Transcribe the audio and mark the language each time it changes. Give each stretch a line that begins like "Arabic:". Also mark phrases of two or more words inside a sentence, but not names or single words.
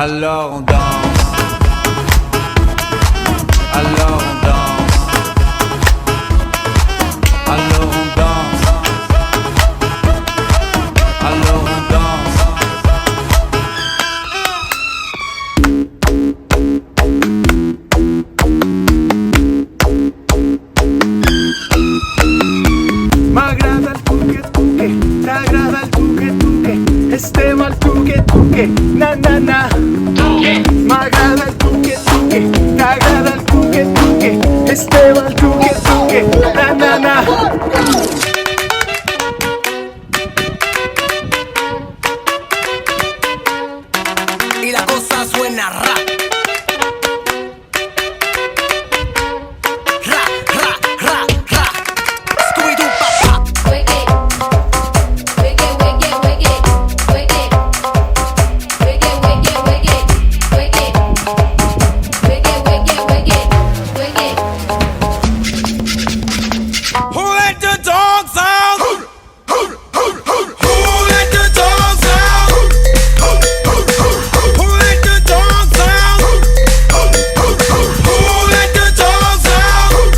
French: Alors on danse. Alors on danse. Alors on danse. Alors on danse.
Catalan: M'agrada el tuque tuque, t'agrada el tuque tuque, estem al tuque tuque, na na na. M'agrada el tuque tuque, t'agrada el tuque tuque, estem al tuque tuque, na na na.
Spanish: y la cosa suena rap. Ra, ra, ra, ra. Scooby-Doo, papá.
English: Wig it, wig it, wig it, wig it, wig it, wig it, wig it, wig it, wig it, wig it, wig it, wig it, wig it. Who let the dogs out? Who let the dogs out? Who let the dogs out? Who let the dogs out?